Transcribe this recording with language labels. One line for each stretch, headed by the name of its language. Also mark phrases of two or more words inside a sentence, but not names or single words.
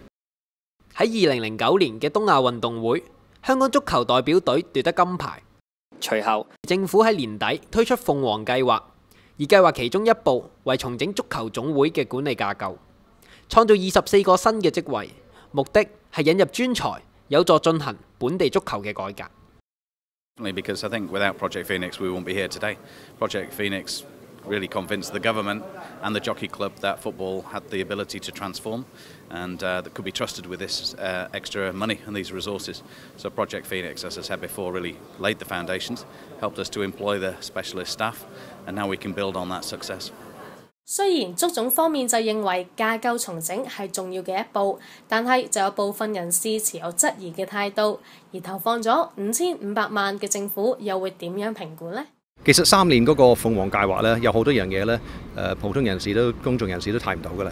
Cantonese: 喺2009年嘅東亞運動會，香港足球代表隊奪得金牌。隨後政府喺年底推出鳳凰計劃，而計劃其中一步為重整足球總會嘅管理架構，創造24個新嘅職位，目的係引入專才，有助進行本地足球嘅改革。
English: Because I think without Project Phoenix, we won't be here today. Project Phoenix really convinced the government and the Jockey Club that football had the ability to transform and that could be trusted with this extra money and these resources. So Project Phoenix, as I said before, really laid the foundations, helped us to employ the specialist staff, and now we can build on that success.
Cantonese: 雖然足總方面就認為架構重整係重要嘅一步，但係就有部分人士持有質疑嘅態度，而投放咗5500萬嘅政府又會點樣評估呢？其實3年嗰個鳳凰計劃咧，有好多樣嘢咧，普通人士都公眾人士都睇唔到㗎啦。